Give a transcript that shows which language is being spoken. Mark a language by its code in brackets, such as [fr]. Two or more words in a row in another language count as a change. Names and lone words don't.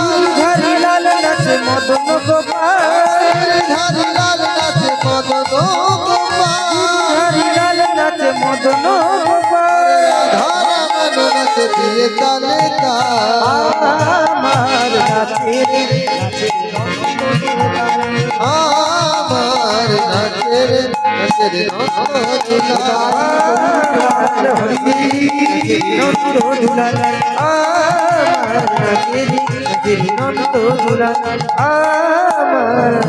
[hi] गिरिधारी लाल नाचे मदन गोपाल, गिरिधारी लाल नाचे मदन गोपाल, गिरिधारी लाल नाचे मदन गोपाल। राधा रमन नाचे दिए ताले ताल। [bn] আমার নাচে রে নন্দ দুলাল, আমার নাচে রে নন্দ দুলাল। হরি নন্দ দুলাল, আমার নাচে রে নন্দ দুলাল, আমার